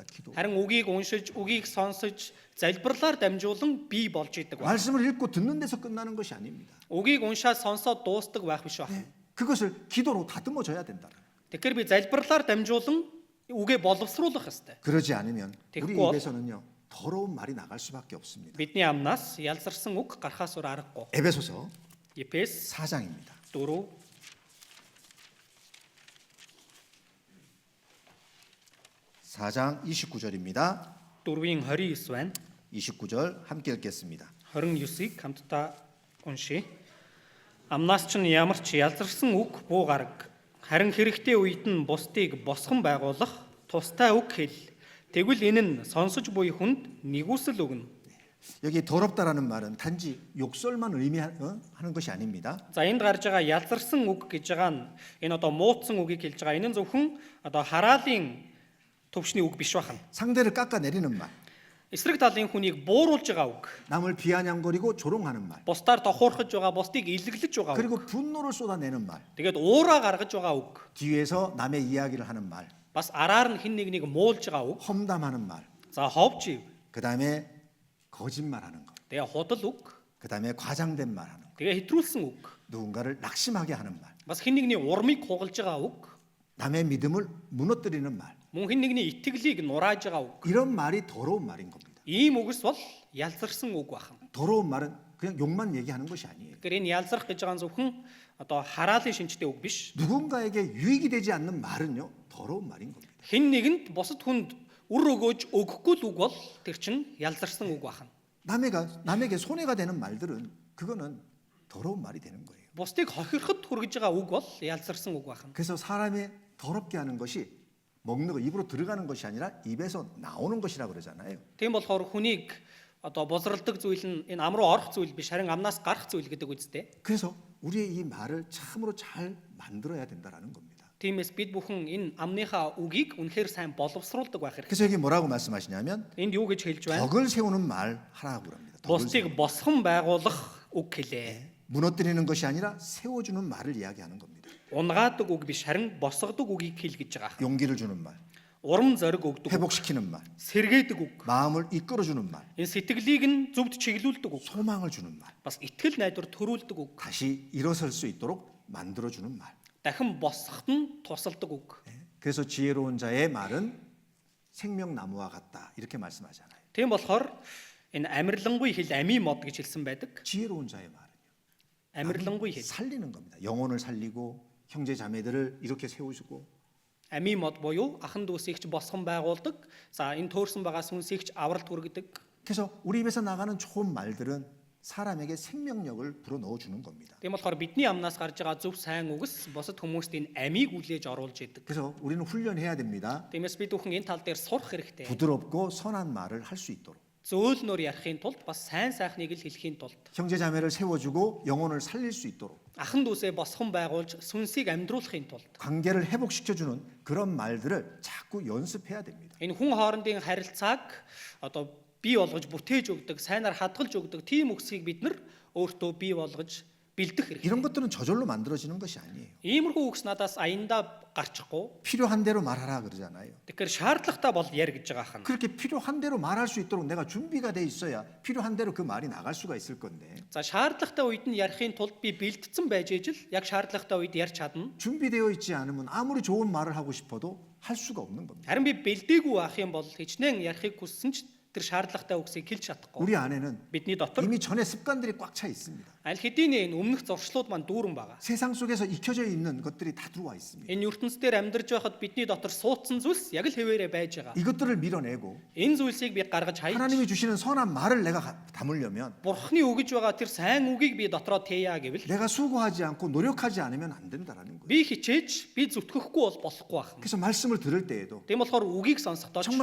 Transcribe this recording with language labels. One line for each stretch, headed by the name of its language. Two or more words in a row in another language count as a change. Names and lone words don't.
Korean: 기도.
Mongolian: Харин үгийг уншиж, үгийг сонсож, залбирлаар дамжуулан бий болж идэг байна.
Korean: 말씀을 읽고 듣는 데서 끝나는 것이 아닙니다.
Mongolian: Үгийг уншаад сонсоод дуустдаг байх биш байна.
Korean: 그것을 기도로 다듬어져야 된다.
Mongolian: Тэгэхээр би залбирлаар дамжуулан үгээ боловсруулах ёстой.
Korean: 그러지 않으면 우리 됐고. 입에서는요 더러운 말이 나갈 수밖에 없습니다.
Mongolian: Бидний амнаас ялзарсан үг гарахаас өөр аргагүй.
Korean: 에베소서
Mongolian: Ефес
Korean: 4장입니다. 4 4장 29절입니다.
Mongolian: 4-ийн 29 байна.
Korean: 29절 함께 읽겠습니다.
Mongolian: 29-ыг хамтдаа уншия. Амнаас ч ямар ч ялзарсан үг буу гараг. Харин хэрэгтэй үед нь бусдыг босгон байгуулах тустай үг хэл. Тэгвэл энэ нь сонсож буй хүнд нэгүсэл өгнө.
Korean: 여기 더럽다라는 말은 단지 욕설만 의미하는 것이 아닙니다.
Mongolian: За энд гарч байгаа ялзарсан үг гэж байгаа нь энэ одоо муудсан үгийг хэлж байгаа. Энэ нь зөвхөн одоо хараалын төвшний үг биш байна.
Korean: 상대를 깎아내리는 말,
Mongolian: Эсрэг талын хүнийг бууруулж байгаа үг.
Korean: 남을 비아냥거리고 조롱하는 말,
Mongolian: Бусдаар тохуурхаж байгаа, бусдыг илэглэж байгаа үг.
Korean: 그리고 분노를 쏟아내는 말,
Mongolian: Тэгээд уураа гаргаж байгаа үг.
Korean: 뒤에서 남의 이야기를 하는 말,
Mongolian: Бас араар нь хин нэгнийг муулж байгаа үг.
Korean: 험담하는 말,
Mongolian: За ховж ив.
Korean: 그 다음에 거짓말하는 것,
Mongolian: Тэгээ худал үг.
Korean: 그 다음에 과장된 말하는 것,
Mongolian: Тэгээ хэтрүүлсэн үг.
Korean: 누군가를 낙심하게 하는 말,
Mongolian: Бас хин нэгний урмыг хугалж байгаа үг.
Korean: 남의 믿음을 무너뜨리는 말,
Mongolian: Мөн хин нэгний итгэлийг нурааж байгаа үг.
Korean: 이런 말이 더러운 말인 겁니다.
Mongolian: Ийм үгс бол ялзарсан үг байна.
Korean: 더러운 말은 그냥 욕만 얘기하는 것이 아니에요.
Mongolian: Тэгэхээр энэ ялзарх гэж байгаа нь зөвхөн одоо хараалын шинжтэй үг биш.
Korean: 누군가에게 유익이 되지 않는 말은요 더러운 말인 겁니다.
Mongolian: Хин нэгэнд бусад хүнд үр өгөөж өгөхгүй л үг бол тэр чинь ялзарсан үг байна.
Korean: 남에게 손해가 되는 말들은 그거는 더러운 말이 되는 거예요.
Mongolian: Бусдыг хохироход хүргэж байгаа үг бол ялзарсан үг байна.
Korean: 그래서 사람이 더럽게 하는 것이 먹는 거 입으로 들어가는 것이 아니라 입에서 나오는 것이라 그러잖아요.
Mongolian: Тийм болохоор хүнийг одоо бозралдаг зүйл нь энэ ам руу орох зүйл биш харин амнаас гарах зүйл гэдэг үстэй.
Korean: 그래서 우리의 이 말을 참으로 잘 만들어야 된다라는 겁니다.
Mongolian: Тиймээс бид бүхэн энэ амныхаа үгийг үнэхээр сайн боловсруулдаг байх хэрэгтэй.
Korean: 그래서 여기 뭐라고 말씀하시냐면
Mongolian: Энд юу гэж хэлж байна?
Korean: 덕을 세우는 말 하라고 합니다. 덕을
Mongolian: Бусдыг босгон байгуулах үг хэлээ.
Korean: 무너뜨리는 것이 아니라 세워주는 말을 이야기하는 겁니다.
Mongolian: Унгаадаг үг биш харин босгодог үгийг хэл гэж байгаа.
Korean: 용기를 주는 말,
Mongolian: Урам зориг өгдөг үг,
Korean: 회복시키는 말,
Mongolian: сэргээдэг үг.
Korean: 마음을 이끌어주는 말,
Mongolian: Энэ сэтгэлийг нь зөвд чиглүүлдэг үг.
Korean: 소망을 주는 말,
Mongolian: Бас итгэл найдвар төрүүлдэг үг.
Korean: 다시 일어설 수 있도록 만들어주는 말.
Mongolian: Дахин босгоход нь тусалдаг үг.
Korean: 그래서 지혜로운 자의 말은 생명나무와 같다 이렇게 말씀하잖아요.
Mongolian: Тийм болохоор Энэ амирлангүй хэл ами мод гэж хэлсэн байдаг.
Korean: 지혜로운 자의 말은요.
Mongolian: Амирлангүй хэл.
Korean: 살리는 겁니다. 영혼을 살리고 형제 자매들을 이렇게 세우시고
Mongolian: Ами мод буюу ахан дүүсийгч босгон байгуулдаг. За энэ төөрсөн байгаа сүнсийгч авралт хүргэдэг.
Korean: 그래서 우리 입에서 나가는 좋은 말들은 사람에게 생명력을 불어넣어 주는 겁니다.
Mongolian: Тийм болохоор бидний амнаас гарч байгаа зөв сайн үгс босод хүмүүст энэ амийг үлээж оруулж идэг.
Korean: 그래서 우리는 훈련해야 됩니다.
Mongolian: Тиймээс бид бүхэн энэ тал дээр сурах хэрэгтэй.
Korean: 부드럽고 선한 말을 할 수 있도록.
Mongolian: Зөөлнөр ярихын тулд бас сайн сайхныг л хэлэхийн тулд
Korean: 형제 자매를 세워주고 영혼을 살릴 수 있도록.
Mongolian: ахан дүүсээ босгон байгуулж сүнсийг амьдруулахын тулд
Korean: 관계를 회복시켜주는 그런 말들을 자꾸 연습해야 됩니다.
Mongolian: энэ хүн хоорондын харилцааг одоо бий болгож бүтээж өгдөг, сайнаар хадгалж өгдөг тийм үгсийг бид нар өөртөө бий болгож бэлдэх
Korean: 이런
Mongolian: хэрэгтэй.
Korean: 것들은 저절로 만들어지는 것이 아니에요.
Mongolian: Иймэрхүү үгс надаас аяндаа гарчихгүй.
Korean: 필요한 대로 말하라 그러잖아요.
Mongolian: Тэгэхээр шаардлагатай бол яар гэж байгаа хань.
Korean: 그렇게 필요한 대로 말할 수 있도록 내가 준비가 돼 있어야 필요한 대로 그 말이 나갈 수가 있을 건데
Mongolian: За шаардлагатай үед нь ярихын тулд би бэлдсэн байж ижил яг шаардлагатай үед ярьж чадна.
Korean: 준비되어 있지 않으면 아무리 좋은 말을 하고 싶어도 할 수가 없는 겁니다.
Mongolian: Харин би бэлдээгүй байх юм бол хичнээн ярихыг хүссэн ч тэр шаардлагатай үгсийг хэлж чадахгүй.
Korean: 우리 안에는
Mongolian: Бидний дотор
Korean: 이미 전에 습관들이 꽉 차 있습니다.
Mongolian: аль хэдийн энэ өмнөх зуршлууд маань дүүрэн байгаа.
Korean: 세상 속에서 익혀져 있는 것들이 다 들어와 있습니다.
Mongolian: Энэ ертөнцийн дээр амьдарч байхад бидний дотор суудсан зүйлс яг л хэвээрээ байж байгаа.
Korean: 이것들을 밀어내고
Mongolian: Энэ зүйлсийг би гаргаж хайж
Korean: 하나님이 주시는 선한 말을 내가 담으려면
Mongolian: Бурхны өгж байгаа тэр сайн үгийг би дотроо тээя гэвэл
Korean: 내가 수고하지 않고 노력하지 않으면 안 된다라는 거예요.
Mongolian: би хичээж би зүтгэхгүй бол болохгүй байна.
Korean: 그래서 말씀을 들을 때에도
Mongolian: Тийм болохоор үгийг сонсохдоо ч